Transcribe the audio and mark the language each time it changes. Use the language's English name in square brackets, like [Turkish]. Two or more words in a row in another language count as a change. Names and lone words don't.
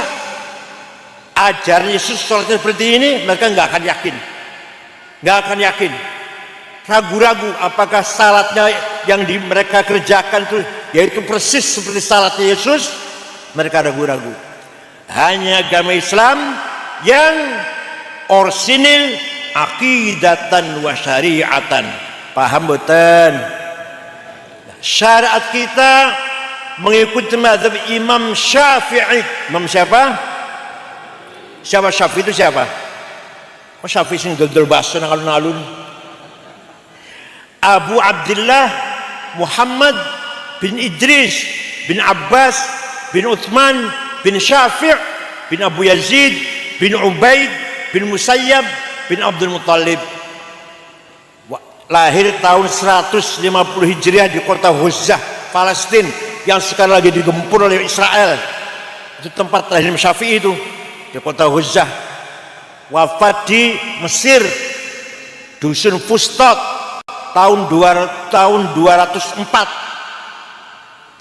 [Indonesian] Ajar Yesus sholatnya seperti ini? Mereka nggak akan yakin. Ragu-ragu apakah salatnya yang mereka kerjakan itu yaitu persis seperti salatnya Yesus. Mereka ragu-ragu. Hanya agama Islam yang orsinil [Arabic] عقيدةً وشريعةً. [Indonesian] Paham betul? Syariat kita mengikuti mazhab Imam Syafi'i. Imam siapa? Siapa Syafi'i itu siapa? [Javanese] Oh, Syafi'i sing dodol baso nang alun-alun. [Indonesian] Abu Abdullah Muhammad bin Idris bin Abbas bin Uthman bin Syafi' bin Abu Yazid bin Ubaid bin Musayyab bin Abdul Muttalib. Lahir tahun 150 Hijriah di kota Huzah, Palestina yang sekarang lagi digempur oleh Israel. Itu tempat lahir Syafi'i itu, di kota Huzah. Wafat di Mesir, dusun Fustat, tahun 204.